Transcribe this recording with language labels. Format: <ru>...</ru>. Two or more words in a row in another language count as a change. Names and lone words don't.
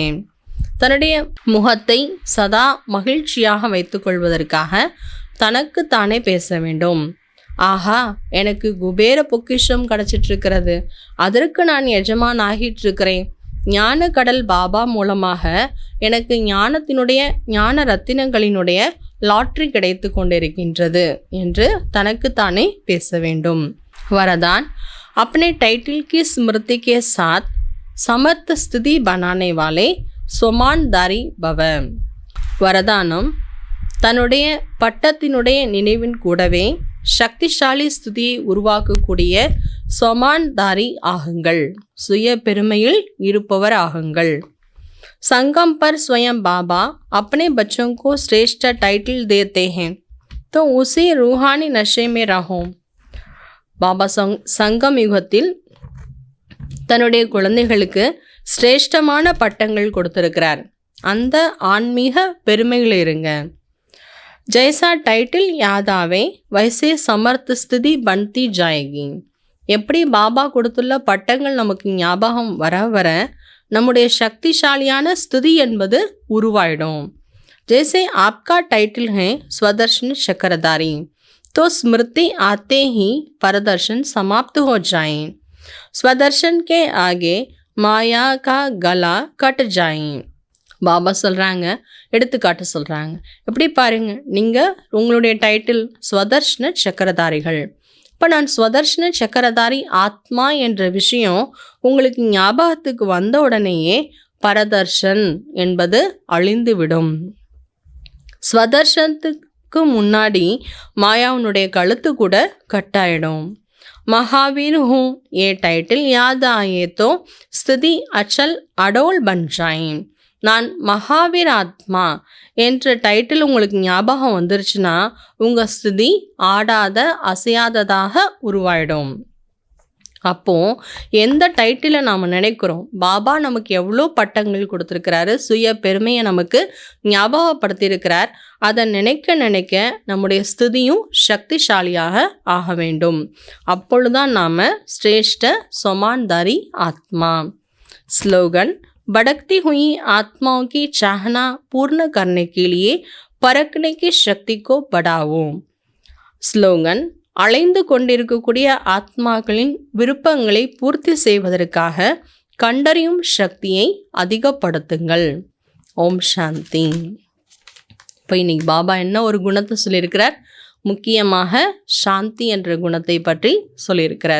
<ta>தன்னுடைய முகத்தை சதா மகிழ்ச்சியாக வைத்துக்கொள்வதற்காக தனக்கு தானே பேச வேண்டும். ஆஹா, எனக்கு குபேர பொக்கிஷம் கிடச்சிட்ருக்கிறது, அதற்கு நான் எஜமான் ஆகிட்டுருக்கிறேன். ஞான கடல் பாபா மூலமாக எனக்கு ஞான ரத்தினங்களினுடைய லாட்ரி கிடைத்து கொண்டிருக்கின்றது என்று தனக்குத்தானே பேச வேண்டும். வரதான்,</ta> <hi>अपने टाइटल की स्मृति के साथ समर्थ स्थिति बनाने वाले सोमानदारी भव.</hi> <ta>வரதானம், தன்னுடைய பட்டத்தினுடைய நினைவின் கூடவே சக்திசாலி ஸ்துதியை உருவாக்கக்கூடிய சொமான்தாரி ஆகுங்கள், சுய பெருமையில் இருப்பவர் ஆகுங்கள்.</ta> <hi>संगम पर स्वयं बाबा अपने बच्चों को श्रेष्ठ टाइटल देते हैं, तो उसी रूहानी नशे में रहो.</hi> <ta>பாபா சங்கம் யுகத்தில் தன்னுடைய குழந்தைகளுக்கு சிரேஷ்டமான பட்டங்கள் கொடுத்திருக்கிறார். அந்த ஆன்மீக பெருமையில் இருங்க.</ta> <hi>जैसा टाइटल याद आवे वैसे समर्थ स्थिति बनती जाएगी.</hi> <ta>எப்படி பாபா கொடுத்துள்ள பட்டங்கள் நமக்கு ஞாபகம் வர வர நம்முடைய சக்திசாலியான ஸ்துதி என்பது உருவாயிடும்.</ta> <hi>जैसे आपका टाइटल है स्वदर्शन चक्रधारी, तो स्मृति आते ही परदर्शन समाप्त हो जाए. स्वदर्शन के आगे माया का गला कट जाए.</hi> <ta>பாபா சொல்கிறாங்க, எடுத்துக்காட்டு சொல்கிறாங்க. எப்படி பாருங்க, நீங்கள் உங்களுடைய டைட்டில் ஸ்வதர்ஷன சக்கரதாரிகள். இப்போ நான் ஸ்வதர்ஷன சக்கரதாரி ஆத்மா என்ற விஷயம் உங்களுக்கு ஞாபகத்துக்கு வந்த உடனேயே பரதர்ஷன் என்பது அழிந்துவிடும். ஸ்வதர்ஷனத்துக்கு முன்னாடி மாயாவுனுடைய கழுத்து கூட கட்டாயிடும்.</ta> <hi>महावीर हूँ ये टाइटल याद आए तो स्थिति अचल अडोल बन जाए.</hi> <ta>நான் மகாவீர் ஆத்மா என்ற டைட்டில் உங்களுக்கு ஞாபகம் வந்துருச்சுன்னா உங்கள் ஸ்திதி ஆடாத அசையாததாக உருவாயிடும். அப்போது எந்த டைட்டிலை நாம் நினைக்கிறோம், பாபா நமக்கு எவ்வளோ பட்டங்கள் கொடுத்துருக்கிறாரு, சுய பெருமையை நமக்கு ஞாபகப்படுத்தியிருக்கிறார், அதை நினைக்க நினைக்க நம்முடைய ஸ்திதியும் சக்திசாலியாக ஆக வேண்டும். அப்பொழுதுதான் நாம் சிரேஷ்ட சொமான்தாரி ஆத்மா. ஸ்லோகன்,</ta> <hi>भटकती हुई आत्माओं की चाहना पूर्ण करने के लिए परखने की शक्ति को बढ़ाओ.</hi> <ta>ஸ்லோகன், அலைந்து கொண்டிருக்கக்கூடிய ஆத்மாக்களின் விருப்பங்களை பூர்த்தி செய்வதற்காக கண்டறியும் சக்தியை அதிகப்படுத்துங்கள். ஓம் சாந்தி. இப்போ இன்னைக்கு பாபா என்ன ஒரு குணத்தை சொல்லியிருக்கிறார்? முக்கியமாக சாந்தி என்ற குணத்தை பற்றி சொல்லியிருக்கிறார்.</ta>